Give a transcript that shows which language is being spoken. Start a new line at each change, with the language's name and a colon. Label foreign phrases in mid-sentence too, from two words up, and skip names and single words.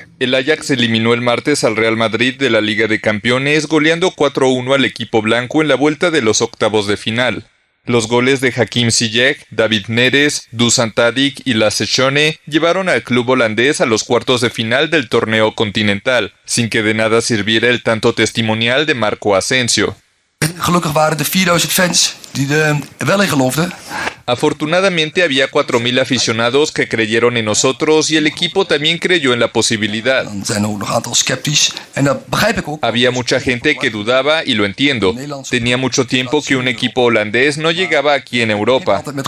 Spanish: El Ajax eliminó el martes al Real Madrid de la Liga de Campeones goleando 4-1 al equipo blanco en la vuelta de los octavos de final. Los goles de Hakim Ziyech, David Neres, Dusan Tadic y Lasse Schöne llevaron al club holandés a los cuartos de final del torneo continental, sin que de nada sirviera el tanto testimonial de Marco Asensio.
Dutch: Gelukkig waren er 4.000 fans die er wel in geloofden.
Spanish: Afortunadamente había 4.000 aficionados que creyeron en nosotros y el equipo también creyó en la posibilidad. Había mucha gente que dudaba y lo entiendo. Tenía mucho tiempo que un equipo holandés no llegaba aquí en Europa.